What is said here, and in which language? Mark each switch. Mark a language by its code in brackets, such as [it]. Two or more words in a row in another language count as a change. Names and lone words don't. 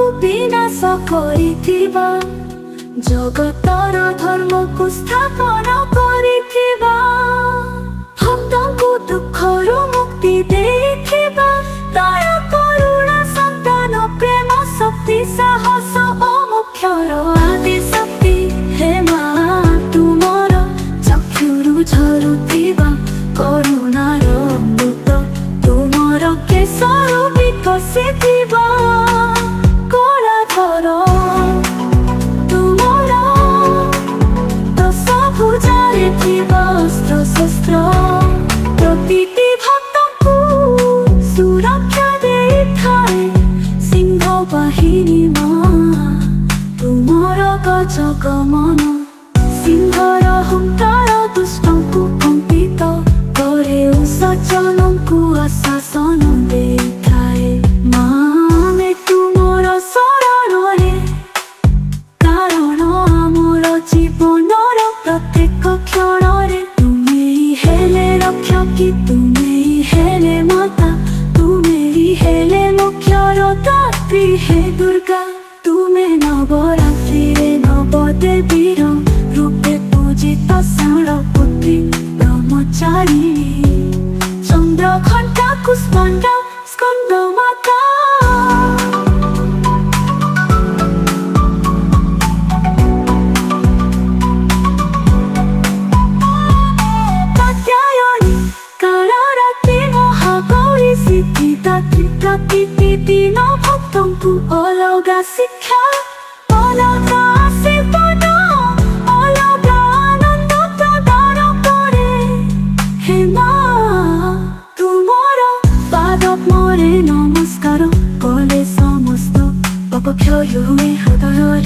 [or] ବିନାଶ କରିଥିବା ଜଗତର ଧର୍ମ କୁ ସ୍ଥାପନ କରିଥିବା ଭକ୍ତଙ୍କୁ ଦୁଃଖରୁ ମୁକ୍ତି ଦେଉଥିବା ଦୟା କରୁଣା ସନ୍ତାନ ପ୍ରେମ ଶକ୍ତି ସାହସ ଓ ମୁଖ୍ୟର ଆଦି ଶକ୍ତି ହେ ମାଁ ତୁମର ଚକ୍ଷୁରୁ ଝରୁଥିବା କରୁଣାର ଅମୃତ ତୁମର କେଶରୁ ବିକଶିଥିବା କଳାଧର ତୁମର ଦଶ ଭୁଜାରେ ଥିବା ଅସ୍ତ୍ର ଶସ୍ତ୍ର ପ୍ରତିଟି ଭକ୍ତଙ୍କୁ ସୁରକ୍ଷା ଦେଇଥାଏ ସିଂହ ବାହିନୀ ମାଁ ତୁମର ଗଜଗମନ ସିଂହର ହୁଙ୍କାର ଦୁଷ୍ଟଙ୍କୁ କମ୍ପିତ କରେ ସଜ୍ଜନଙ୍କୁ ଆଶ୍ୱାସନ ଦେଇଥାଏ ମାଁ ଆମେ ତୁମର ଶରଣରେ କାରଣ ଆମର ଜୀବନର ପ୍ରତ୍ୟେକ କ୍ଷଣରେ ତୁମେ ହେଲେ ରକ୍ଷକୀ ତୁମେ ହେଲେ ମାତା ତୁମେ ହେଲେ ମୁଖ୍ୟର ଦାତ୍ରୀ ହେ ଦୁର୍ଗା ତୁମେ ନବରାତ୍ରି ରେ ନବଦେବୀର ରୂପେ ପୂଜିତ ଶୈଳପୁତ୍ରୀ ବ୍ରହ୍ମଚାରିଣୀ ଚନ୍ଦ୍ରଘଣ୍ଟା କୁଷ୍ମାଣ୍ଡା ସ୍କନ୍ଦ ମାତା କାତ୍ୟାୟନୀ କାଳରାତ୍ରି ମହାଗୌରୀ ସିଦ୍ଧିଦାତ୍ରୀ ପ୍ରତିଦିନ ଭକ୍ତଙ୍କୁ ଅଲଗା ଶିକ୍ଷା ଅଲଗା ଆଶୀର୍ବାଦ ଅଲଗା ଆନନ୍ଦ ପ୍ରଦାନ କରେ ହେ ମାଁ ତୁମର ପାଦପଦ୍ମରେ ନମସ୍କାର କଲେ ସମସ୍ତ ପାପ କ୍ଷୟ ହୁଏ ହୃଦୟ